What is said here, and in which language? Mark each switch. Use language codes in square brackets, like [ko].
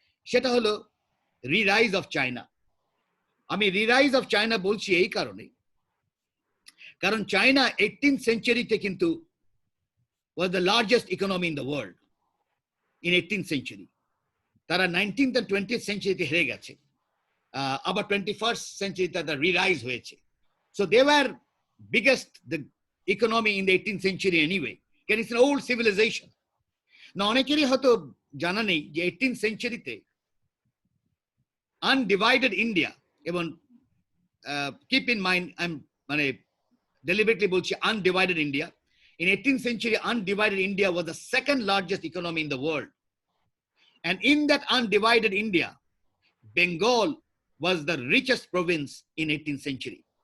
[bn] সেটা হলো রিরাইজ of China. আমি রিরাইজ অফ চায়না বলছি এই কারণে, কারণ চায়না 18th সেঞ্চুরিতে কিন্তু [en] was the largest economy in the world in 18th century. [bn] তারা 19th and 20th সেঞ্চুরিতে হেরে গেছে, আবার 21st সেঞ্চুরিতে তারা রিরাইজ হয়েছে। [en] So they were biggest the economy in the 18th century anyway. It's an old civilization. [bn] না অনেকেরই হয়তো জানা নেই যে 18th সেঞ্চুরিতে আনডিভাইডেড ইন্ডিয়া, এবং কিপ ইন মাইন্ড মানে deliberately বলছি undivided India. [en] In 18th century, undivided India was the second largest economy in the world. And in that undivided India, Bengal was the richest province in 18th century.